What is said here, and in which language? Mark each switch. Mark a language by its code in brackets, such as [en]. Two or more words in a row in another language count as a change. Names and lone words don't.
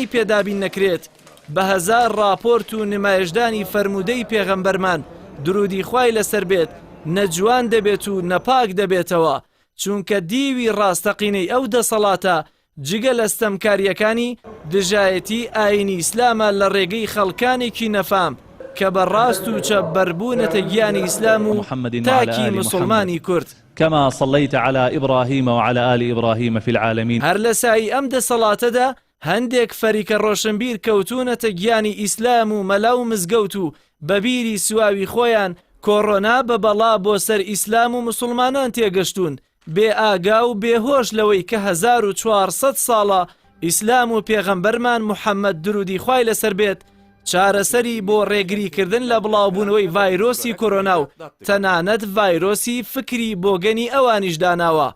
[ckb] پێدابین نەکرێت بە هەزار راپۆرت و نمایشدانی فەرمودەی پێغەمبەرمان درودی خوای لەسەر بێت نەجوان دەبێت و نەپاک دەبێتەوە چونکە دیوی ڕاستەقینەی ئەو دەسەڵاتە جگە لە ستەمکاریەکانی دژایەتی ئاینی ئیسلامە لە ڕێگەی خەڵکانێکی نەفام کە بەڕاست و چەپ بەربوونەتە گیانی ئیسلام و تاکی مسلمانی کورد. [ar] كما صليت على إبراهيم وعلى آل إبراهيم في العالمين. [ckb] هەر لە سایی ئەم دەسەڵاتەدا هەندێک فەریکە ڕۆشنبیر کەوتونەتە گیانی ئیسلام و مەلا و مزگەوت و بەبیری سواوی خۆیان کۆڕۆنا بە بەڵا بۆ سەر ئیسلام و مسلمانان تێگەشتون بێ ئاگا و بێهۆش لەوەی کە 1400 ساڵە ئیسلام و پێغەمبەرمان محەممەد درودی خوای لەسەر بێت چارەسەری بۆ ڕێگریکردن لە بڵاوبوونەوەی ڤایرۆسی کۆرۆنا و تەنانەت ڤایرۆسی فکری بۆگەنی ئەوانیش داناوە.